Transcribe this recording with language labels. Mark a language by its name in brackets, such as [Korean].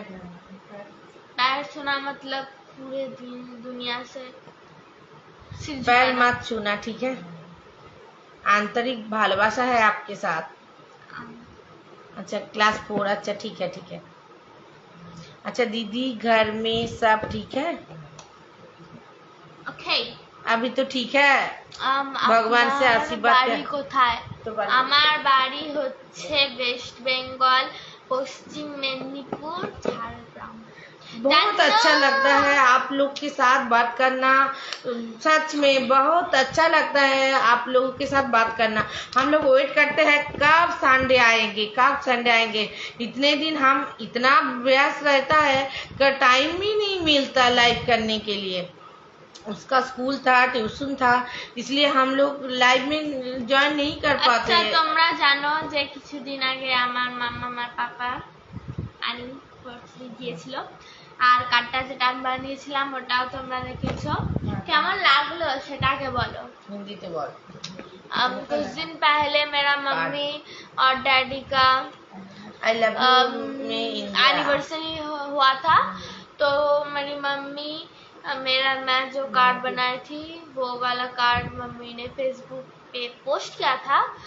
[Hindi] पैर छूना मतलब पूरे दुनिया से पैर मत छूना, ठीक है? आंतरिक भालोबाशा है आपके साथ। अच्छा क्लास 4, अच्छा ठीक है ठीक है। अच्छा दीदी, घर में सब ठीक है? [English] okay, [Hindi] अभी तो ঠিক है, ভগবান সে আশীর্বাদ [Bangla] বাড়ি কোথায়? আমার বাড়ি হচ্ছে ওয়েস্ট বেঙ্গল পশ্চিম মেদিনীপুর ঝাড়গ্রাম। [Hindi] बहुत अच्छा लगता है आप लोग के साथ बात करना, सच में बहुत अच्छा लगता है आप लोगों के साथ बात करना। हम लोग वेट करते हैं कब संडे आएंगे, कब संडे आएंगे। इतने दिन हम इतना व्यस्त रहता है कि टाइम ही नहीं मिलता लाइव करने के लिए। उसका स्कूल था, ट्यूशन था, इसलिए हम लोग लाइव में जॉइन नहीं कर पाते। [Bangla] আচ্ছা তোমরা জানো যে কিছুদিন আগে আমার মামা আমার পাপা অ্যানিভার্সারি গিয়েছিল, আর কার্ডটা যেটা আমি বানিয়েছিলাম ওটাও তোমরা দেখেছো। কেমন লাগলো সেটাকে বলো। [Hindi] हिंदी तो बोल। कुछ दिन पहले मेरा मम्मी और डैडी का [English] I love you में [Hindi] एनिवर्सरी हुआ था, तो मेरी मम्मी मैं जो कार्ड बनाई थी वो वाला कार्ड मम्मी ने फेसबुक पे पोस्ट किया था।